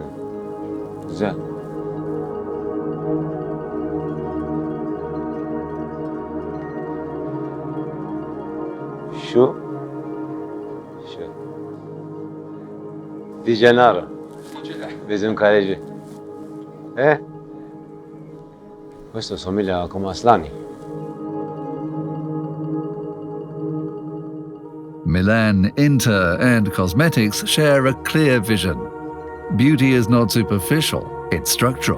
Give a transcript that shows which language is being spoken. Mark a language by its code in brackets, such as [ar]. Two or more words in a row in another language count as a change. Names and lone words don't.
[tr] Güzel. Şu Di Gennaro. Bizim kaleci. [it] Questo somiglia come Aslani. [en] Milan, Inter, and cosmetics share a clear vision. Beauty is not superficial, it's structural.